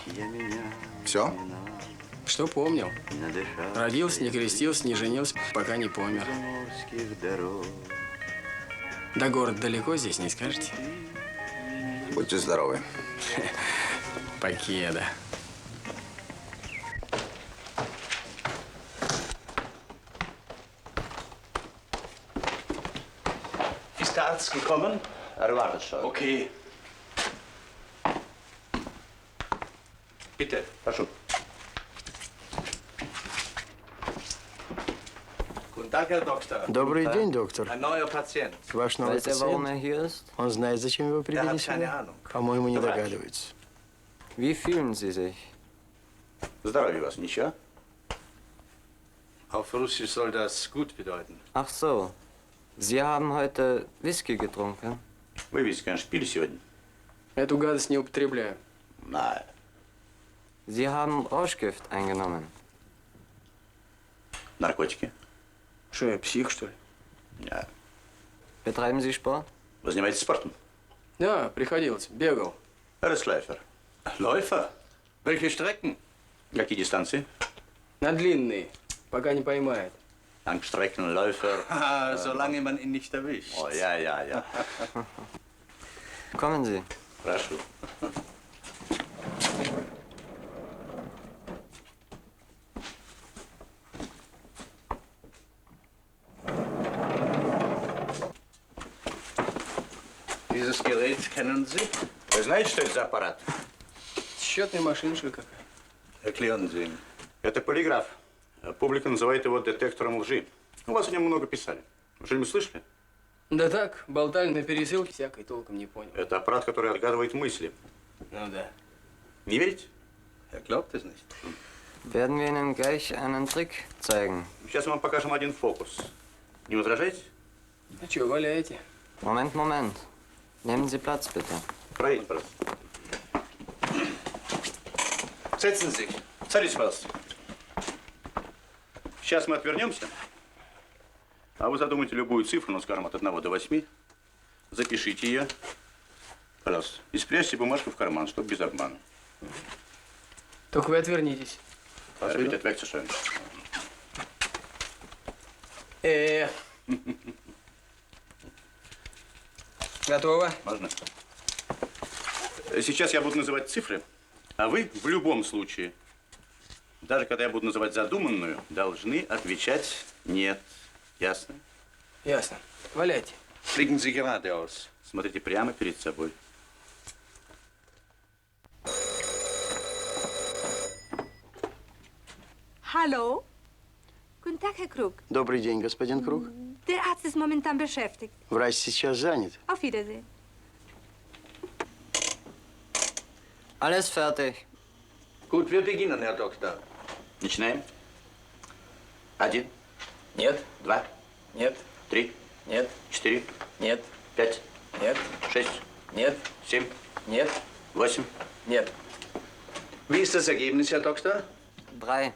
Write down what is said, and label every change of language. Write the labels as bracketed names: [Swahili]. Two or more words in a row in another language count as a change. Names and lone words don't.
[Russian] Написал. Все? Что помнил? Надышав Родился, не крестился, не женился, пока не помер. заморских дорог. До города далеко здесь, не скажете? Будьте здоровы. Покеда. [German] Ist der Arzt gekommen? Er wartet schon. Okay. Bitte. [Russian] Прошу. [German] Guten Tag, Herr Doktor. [Russian] Добрый день, доктор. [German] Ein neuer Patient. [Russian] Ваш новый [German] Weiß er, warum er [Russian] пациент? [German] hier ist? [Russian] Он знает, зачем его привели [German] hat keine [Russian] сюда? [German] Ahnung. [Russian] По-моему, не Врач. догадывается. [German] Wie fühlen Sie sich? [Russian] Здоровье вас, ничего? [German] Auf Russisch soll das gut bedeuten. Ach so. Sie haben heute Whisky getrunken? [Russian] Вы ведь, конечно, пили сегодня? Эту гадость не употребляю. [German] Nein. Sie haben Rauschgift eingenommen? [Russian] Наркотики? Что, я псих, что ли? Нет. [German] Betreiben Sie Sport? [Russian] Вы занимаетесь спортом? Да, приходилось. Бегал. [German] Läufer. Läufer? Welche Strecken? [Russian] Какие дистанции? На длинные, пока не поймает. [German] Langstreckenläufer. Ah, solange man ihn nicht erwischt. Oh, ja. Kommen Sie. [Russian] Прошу. [German] Dieses Gerät kennen Sie? [Russian] Вы знаете, что это за аппарат? Счетная машинка какая. [German] Erklären Sie. [Russian] Это полиграф. Публика называет его детектором лжи. У вас о нем много писали. Вы что-нибудь слышали? Да так, болтали на пересылке, всякой толком не понял. Это аппарат, который отгадывает мысли. Ну да. Не верите? [German] Er glaubt es nicht. Werden wir Ihnen gleich einen Trick zeigen? [Russian] Сейчас мы вам покажем один фокус. Не возражаете? Ну что, валяете? [German] Moment, Moment. Nehmen Sie Platz, bitte. [Russian] Пройдите, пожалуйста. [German] Setzen Sie sich. [Russian] Садитесь, пожалуйста. Сейчас мы отвернемся, а вы задумайте любую цифру, ну, скажем, от 1 до 8. Запишите ее, пожалуйста, и спрячьте бумажку в карман, чтобы без обмана. Только вы отвернитесь. [German] Bitte wegzuschreiben. [Russian] Готово? Можно? Сейчас я буду называть цифры, а вы в любом случае, даже когда я буду называть задуманную, должны отвечать «нет». Ясно? Ясно. Валяйте. [German] Fliegen Sie geradeaus. [Russian] Смотрите прямо перед собой. [German] Hallo? Guten Tag, Herr Krug. [Russian] Добрый день, господин Круг. [German] Der Arzt ist momentan beschäftigt. [Russian] Врач сейчас занят. [German] Auf Wiedersehen. Alles fertig. Gut, wir beginnen, Herr Doktor. [Russian] Начинаем. 1, Нет. 2, Нет. 3, Нет. 4, Нет. 5, Нет. 6, Нет. 7, Нет. 8. Нет. [German] Wie ist das Ergebnis, Herr Doktor? 3.